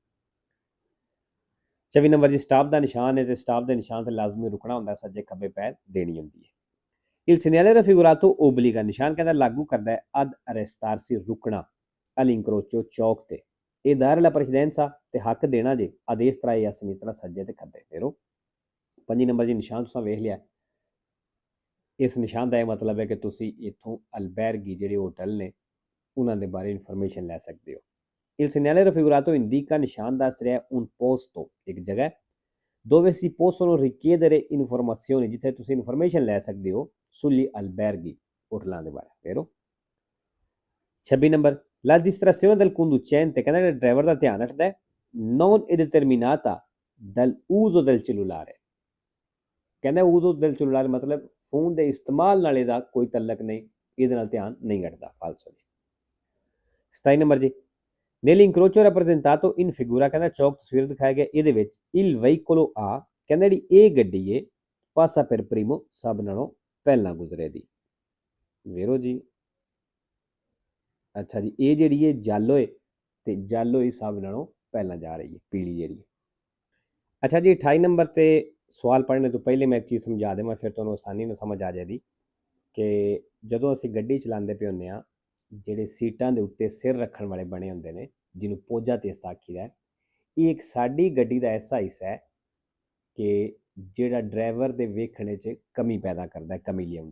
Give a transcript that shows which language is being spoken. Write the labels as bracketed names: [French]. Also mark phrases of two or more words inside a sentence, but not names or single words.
[Punjabi] 24 ਨੰਬਰ ਜੀ, ਸਟਾਪ ਦਾ ਨਿਸ਼ਾਨ ਹੈ ਤੇ ਸਟਾਪ ਦੇ ਨਿਸ਼ਾਨ ਤੇ ਲਾਜ਼ਮੀ ਰੁਕਣਾ ਹੁੰਦਾ, ਸੱਜੇ ਖੱਬੇ ਪੈਰ ਦੇਣੀ ਹੁੰਦੀ ਹੈ। [Italian] il segnale raffigurato obbliga, [Punjabi] ਨਿਸ਼ਾਨ ਕਹਿੰਦਾ ਲਾਗੂ ਕਰਦਾ ਹੈ [Italian] ad arrestarsi, [Punjabi] ਰੁਕਣਾ, all'incrocio, ਚੌਕ ਤੇ, ਇਹ ਦਾਇਰਾ [Italian] la precedenza, [Punjabi] ਤੇ ਹੱਕ ਦੇਣਾ ਜੇ [Italian] a destra [Punjabi] ਜਾਂ ਸਿਨਿਸਤਰਾ, ਸੱਜੇ ਤੇ ਖੱਬੇ। ਫੇਰੋ 5 ਨੰਬਰ ਜੀ, ਨਿਸ਼ਾਨ ਤੁਸੀਂ ਵੇਖ ਲਿਆ, ਇਸ ਨਿਸ਼ਾਨ ਦਾ ਇਹ ਮਤਲਬ ਹੈ ਕਿ ਤੁਸੀਂ ਇੱਥੋਂ ਅਲਬੈਰਗੀ ਜਿਹੜੇ ਹੋਟਲ ਨੇ ਉਹਨਾਂ ਦੇ ਬਾਰੇ ਇਨਫੋਰਮੇਸ਼ਨ ਲੈ ਸਕਦੇ ਹੋ। [Italian] il segnale raffigurato indica, [Punjabi] ਨਿਸ਼ਾਨ ਦੱਸ ਰਿਹਾ [Italian] un posto, [Punjabi] ਇੱਕ ਜਗ੍ਹਾ, [Italian] dove si possono richiedere informazioni, [Punjabi] ਜਿੱਥੇ ਤੁਸੀਂ ਇਨਫੋਰਮੇਸ਼ਨ ਲੈ ਸਕਦੇ ਹੋ [Italian] sugli alberghi, [Punjabi] ਹੋਟਲਾਂ ਦੇ ਬਾਰੇ। ਫੇਰੋ 26 ਨੰਬਰ, [Italian] la distrazione del conducente, [Punjabi] ਕਹਿੰਦਾ ਜਿਹੜਾ ਡਰਾਈਵਰ ਦਾ ਧਿਆਨ ਰੱਖਦਾ ਹੈ [Italian] non è determinata dall'uso del cellulare, [Punjabi] ਕਹਿੰਦਾ [Italian] uso del cellulare [Punjabi] ਮਤਲਬ ਫੋਨ ਦੇ ਇਸਤੇਮਾਲ ਨਾਲ ਇਹਦਾ ਕੋਈ ਤਲਕ ਨਹੀਂ, ਇਹਦੇ ਨਾਲ ਧਿਆਨ ਨਹੀਂ ਹਟਦਾ। ਫਾਲਸੋ ਜੀ। 27 ਨੰਬਰ ਜੀ, [Italian] nell'incrocio rappresentato in figura, [Punjabi] ਕਹਿੰਦਾ ਚੌਕ ਤਸਵੀਰ ਦਿਖਾਇਆ ਗਿਆ, ਇਹਦੇ ਵਿੱਚ [Italian] il veicolo A, [Punjabi] ਕਹਿੰਦਾ ਜਿਹੜੀ ਇਹ ਗੱਡੀ ਹੈ [Italian] passa per primo, [Punjabi] ਸਭ ਨਾਲੋਂ ਪਹਿਲਾਂ ਗੁਜ਼ਰੇ ਦੀ। ਵੇਰੋ ਜੀ, ਅੱਛਾ ਜੀ, ਇਹ ਜਿਹੜੀ ਹੈ ਜਾਲੋ ਹੈ ਤੇ ਜਾਲੋ ਹੀ ਸਭ ਨਾਲੋਂ ਪਹਿਲਾਂ ਜਾ ਰਹੀ ਹੈ, ਪੀਲੀ ਜਿਹੜੀ ਹੈ। ਅੱਛਾ ਜੀ, 28 ਨੰਬਰ ਤੇ ਸਵਾਲ ਪੜ੍ਹਨੇ ਤੋਂ ਪਹਿਲੇ ਮੈਂ ਇੱਕ ਚੀਜ਼ ਸਮਝਾ ਦੇਵਾਂ, ਫਿਰ ਤੁਹਾਨੂੰ ਆਸਾਨੀ ਨਾਲ ਸਮਝ ਆ ਜਾਏਗੀ ਕਿ ਜਦੋਂ ਅਸੀਂ ਗੱਡੀ ਚਲਾਉਂਦੇ ਪਏ ਹੁੰਦੇ ਹਾਂ, ਜਿਹੜੇ ਸੀਟਾਂ ਦੇ ਉੱਤੇ ਸਿਰ ਰੱਖਣ ਵਾਲੇ ਬਣੇ ਹੁੰਦੇ ਨੇ, ਜਿਹਨੂੰ [Italian] poggia testa [Punjabi] ਆਖੀਦਾ, ਇਹ ਇੱਕ ਸਾਡੀ ਗੱਡੀ ਦਾ ਐਸਾ ਹਿੱਸਾ ਹੈ ਕਿ ਜਿਹੜਾ ਡਰਾਈਵਰ ਦੇ ਵੇਖਣੇ 'ਚ ਕਮੀ ਪੈਦਾ ਕਰਦਾ, ਕਮੀ ਲਿਆਉਂਦਾ।